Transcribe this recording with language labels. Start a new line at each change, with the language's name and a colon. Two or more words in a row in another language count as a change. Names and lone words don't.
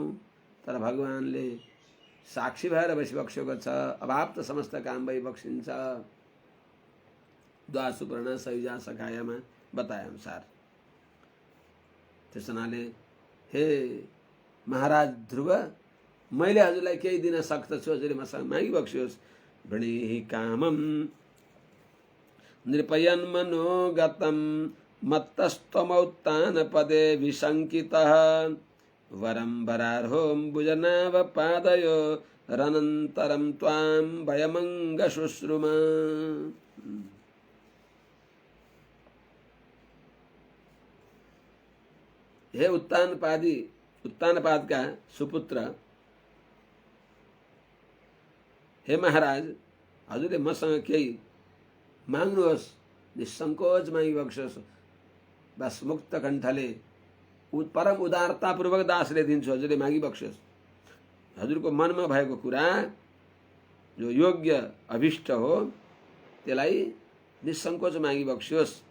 Nepali: तर भगवानले साक्षी भएर बसिबक्सेको छ। अभाव त समस्त काम भइबक्सिन्छ।
Sanskrit: द्वा सुपर्ण सयुजा
Nepali: सखायमा बताए अनुसार। त्यस हुनाले हे महाराज ध्रुव, मैले हजुरलाई केही दिन सक्दछु, हजुरले मसँग मागिबक्सियोस्।
Sanskrit: वृणीहि कामम नृपयन् मनोगतं मत्तस्त्वमौत्तान पदे विशङ्कितः वरं वरार्होऽम्बुजनाभ पादयो रनन्तरं त्वां वयमङ्ग शुश्रुम।
Nepali: हे उत्तानपाद का सुपुत्र, हे महाराज, हजुरले मसँग केही माग्नुहोस्, निसङ्कोच मागिबक्सोस्। बस मुक्त कण्ठले परम उदारतापूर्वक दासले दिन्छु, हजुरले मागिबक्सोस्। हजुरको मनमा भएको कुरा जो योग्य अभिष्ट हो त्यसलाई निसङ्कोच मागिबक्सोस्।